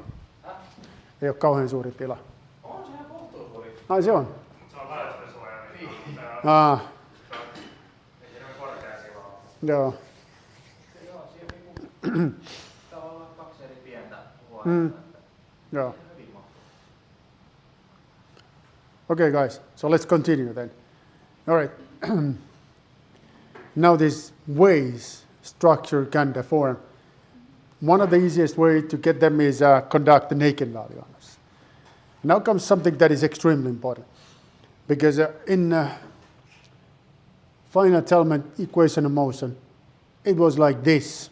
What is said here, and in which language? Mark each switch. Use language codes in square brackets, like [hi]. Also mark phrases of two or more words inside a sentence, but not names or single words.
[fi] Ei ole kauhean suuri tila. On se ihan kohtuusuuri. Ai se on? Se on väestönsuoja, niin Aa, ei siinä ole korkea sillä ole. joo. Joo, siinä on niinku tavallaan 2 eri pientä huonetta. Joo. Hyvin mahtuu. [en] Okay, guys, so let's continue then. All right. Now these ways structure can deform. One of the easiest way to get them is conduct an eigenvalue on us. Now comes something that is extremely important. Because in finite element equation of motion, it was like this.